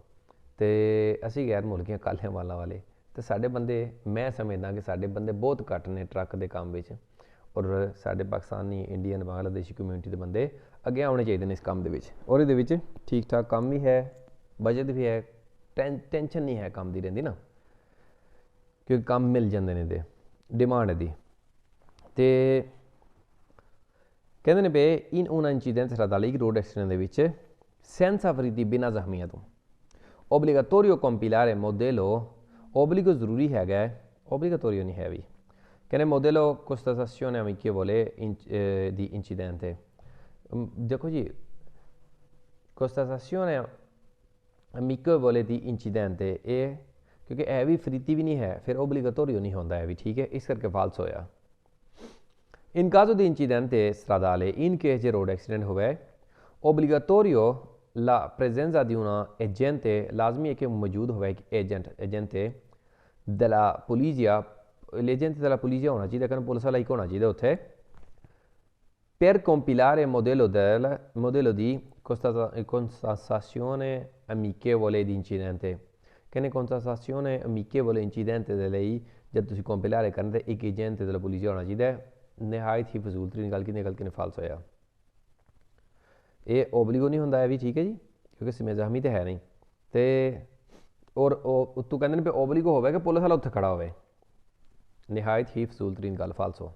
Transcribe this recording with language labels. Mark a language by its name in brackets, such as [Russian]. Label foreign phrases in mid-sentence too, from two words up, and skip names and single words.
[Punjabi] ਅਤੇ ਅਸੀਂ ਗੈਰ ਮੁਲਕੀਆਂ ਕਾਲਿਆਂ ਵਾਲਾਂ ਵਾਲੇ, ਅਤੇ ਸਾਡੇ ਬੰਦੇ ਮੈਂ ਸਮਝਦਾ ਕਿ ਸਾਡੇ ਬੰਦੇ ਬਹੁਤ ਘੱਟ ਨੇ ਟਰੱਕ ਦੇ ਕੰਮ ਵਿੱਚ, ਔਰ ਸਾਡੇ ਪਾਕਿਸਤਾਨੀ, ਇੰਡੀਅਨ, ਬੰਗਲਾਦੇਸ਼ੀ ਕਮਿਊਨਿਟੀ ਦੇ ਬੰਦੇ ਅੱਗੇ ਆਉਣੇ ਚਾਹੀਦੇ ਨੇ ਇਸ ਕੰਮ ਦੇ ਵਿੱਚ। ਔਰ ਇਹਦੇ ਵਿੱਚ ਠੀਕ ਠਾਕ ਕੰਮ ਵੀ ਹੈ, ਬਜਟ ਵੀ ਹੈ, ਟੈਨਸ਼ਨ ਨਹੀਂ ਹੈ ਕੰਮ ਦੀ ਰਹਿੰਦੀ ਨਾ, ਕਿਉਂਕਿ ਕੰਮ ਮਿਲ ਜਾਂਦੇ ਨੇ ਇਹਦੇ, ਡਿਮਾਂਡ ਇਹਦੀ। ਅਤੇ ਕਹਿੰਦੇ ਨੇ ਪਏ ਇਨ [Italian] una incidenza stradale [Punjabi] ਰੋਡ ਐਕਸੀਡੈਂਟ ਦੇ ਵਿੱਚ [Italian] senza feriti [Punjabi] ਬਿਨਾਂ ਜ਼ਖਮੀਆਂ ਤੋਂ [Italian] obbligatorio compilare modello, [Punjabi] obbligo ਜ਼ਰੂਰੀ ਹੈਗਾ, obbligatorio ਨਹੀਂ ਹੈ ਵੀ। [Italian] ਕਹਿੰਦੇ modello constatazione amichevole di incidente। [Punjabi] ਦੇਖੋ ਜੀ, [Italian] constatazione amichevole di incidente [Punjabi] ਇਹ ਕਿਉਂਕਿ ਇਹ ਵੀ ਫਰੀਤੀ ਵੀ ਨਹੀਂ ਹੈ, ਫਿਰ obbligatorio ਨਹੀਂ ਹੁੰਦਾ ਇਹ ਵੀ, ਠੀਕ ਹੈ, ਇਸ ਕਰਕੇ ਫਾਲਸ ਹੋਇਆ। [Italian] In caso di incidente stradale, [English] in case road accident ਹੋਵੇ, [Italian] obbligatorio la presenza di una agente, [Punjabi] ਲਾਜ਼ਮੀ ਹੈ ਕਿ ਮੌਜੂਦ ਹੋਵੇ ਇੱਕ [Italian] agente della polizia, l'agente della polizia [Punjabi] ਹੋਣਾ ਚਾਹੀਦਾ, ਕਹਿੰਦੇ ਪੁਲਿਸ ਵਾਲਾ ਇੱਕ ਹੋਣਾ ਚਾਹੀਦਾ ਉੱਥੇ, [Italian] per compilare modello di constatazione amichevole di incidente। [Punjabi] ਕਹਿੰਦੇ [Italian] constatazione amichevole incidente [Punjabi] ਦੇ ਲਈ ਜਦ ਤੁਸੀਂ ਕੰਪਿਲਾਰੇ ਕਰਨ ਤੇ ਇੱਕ ਏਜੰਟ [Italian] della polizia [Punjabi] ਹੋਣਾ ਚਾਹੀਦਾ। ਨਿਹਾਇਤ ਹੀ ਫਜ਼ੂਲ ਤਰੀਨ ਗੱਲ ਕੀਤੀ, ਗਲਤੀ ਨੇ ਫਾਲਸ ਹੋਇਆ। ਇਹ ਓਬਲੀਗੋ ਨਹੀਂ ਹੁੰਦਾ ਇਹ ਵੀ, ਠੀਕ ਹੈ ਜੀ, ਕਿਉਂਕਿ ਸਿਮੇ ਜ਼ਖਮੀ ਤਾਂ ਹੈ ਨਹੀਂ। ਅਤੇ ਔਰ ਉਹ ਉੱਤੋਂ ਕਹਿੰਦੇ ਨੇ ਵੀ ਓਬਲੀਗੋ ਹੋਵੇ ਕਿ ਪੁਲਿਸ ਵਾਲਾ ਉੱਥੇ ਖੜਾ ਹੋਵੇ, ਨਿਹਾਇਤ ਹੀ ਫਜ਼ੂਲ ਤਰੀਨ ਗੱਲ, ਫਾਲਸ ਹੋ।